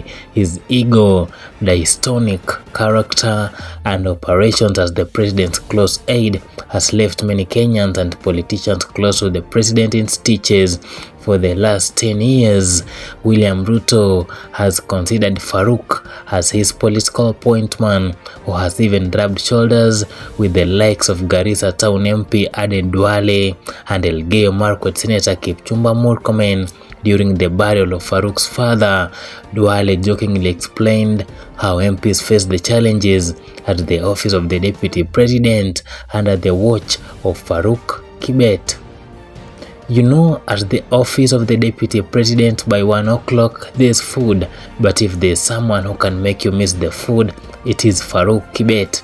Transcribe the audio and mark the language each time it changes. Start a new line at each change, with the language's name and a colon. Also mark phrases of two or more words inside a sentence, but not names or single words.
English: His ego, dystonic character and operations as the president's close aide has left many Kenyans and politicians close to the president in stitches. For the last 10 years, William Ruto has considered Farouk as his political point man, who has even rubbed shoulders with the likes of Garissa Town MP Aden Duale and Elgeyo Marakwet Senator Kipchumba Murkomen. During the burial of Farouk's father, Duale jokingly explained how MPs face the challenges at the office of the deputy president under the watch of Farouk Kibet. You know, at the office of the deputy president by 1 o'clock there's food, but if there's someone who can make you miss the food, it is Farouk Kibet.